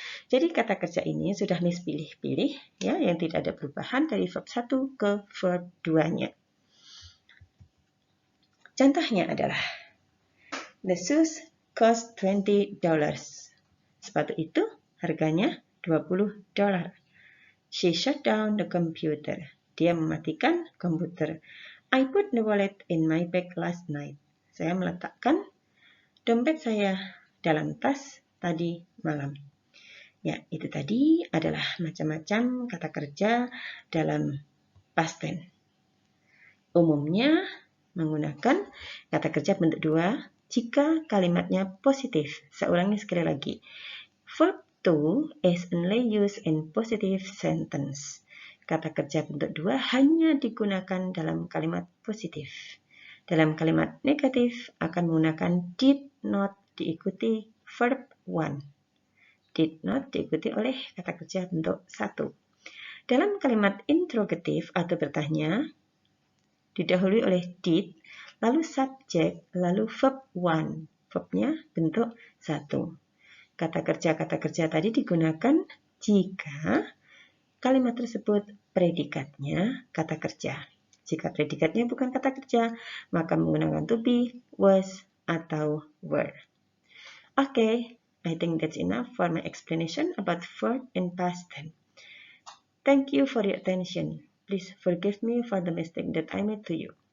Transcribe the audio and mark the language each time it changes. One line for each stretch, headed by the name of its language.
Indonesian: Jadi kata kerja ini sudah Miss pilih-pilih ya, yang tidak ada perubahan dari verb 1 ke verb 2-nya. Contohnya adalah
English: the shoes cost $20.
Indonesian: Sepatu itu harganya $20.
English: She shut down the computer.
Indonesian: Dia mematikan komputer.
English: I put the wallet in my bag last night.
Indonesian: Saya meletakkan dompet saya dalam tas tadi malam. Ya, itu tadi adalah macam-macam kata kerja dalam past tense. Umumnya menggunakan kata kerja bentuk dua jika kalimatnya positif. Saya ulangi sekali lagi.
English: Verb to is only used in positive sentence.
Indonesian: Kata kerja bentuk dua hanya digunakan dalam kalimat positif. Dalam kalimat negatif akan menggunakan did not diikuti verb one. Did not diikuti oleh kata kerja bentuk satu. Dalam kalimat interrogatif atau bertanya, didahului oleh did, lalu subjek, lalu verb one. Verbnya bentuk satu. Kata kerja tadi digunakan jika kalimat tersebut predikatnya kata kerja. Jika predikatnya bukan kata kerja, maka menggunakan to be, was, atau were.
English: Okay, I think that's enough for my explanation about verb in past tense. Thank you for your attention. Please forgive me for the mistake that I made to you.